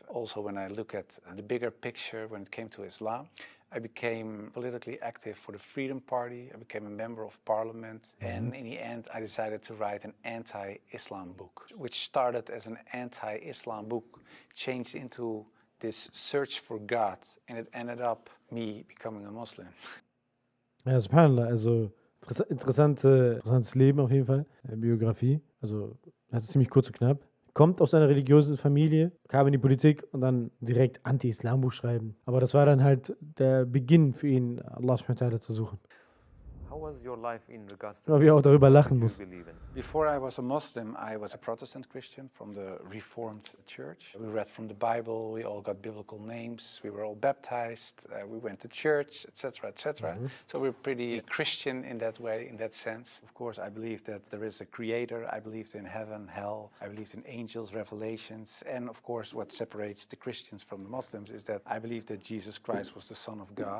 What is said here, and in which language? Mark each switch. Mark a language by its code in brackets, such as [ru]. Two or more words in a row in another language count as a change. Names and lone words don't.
[en] Also, when I look at the bigger picture when it came to Islam, I became politically active for the Freedom Party. I became a member of parliament. And in the end, I decided to write an anti-Islam book, which started as an anti-Islam book, changed into this search for God, and it ended up me becoming a Muslim. [de] Ja, subhanallah, also interessantes Leben auf jeden Fall. Biografie, also ziemlich kurz und knapp. Kommt aus einer religiösen Familie, kam in die Politik und dann direkt Anti-Islam-Buch schreiben. Aber das war dann halt der Beginn für ihn, Allah [ar] سبحانه وتعالى [de] zu suchen. [en] How was your life in regards to [de] Weil wir auch darüber lachen mussten? mussten. [en] Before I was a Muslim, I was a Protestant Christian from the Reformed Church. We read from the Bible, we all got biblical names, we were all baptized, we went to church, etc., etc. So we're pretty Christian in that way, in that sense. Of course, I believe that there is a creator, I believed in heaven, hell, I believed in angels, revelations, and of course what separates the Christians from the Muslims is that I believe that Jesus Christ was the Son of God.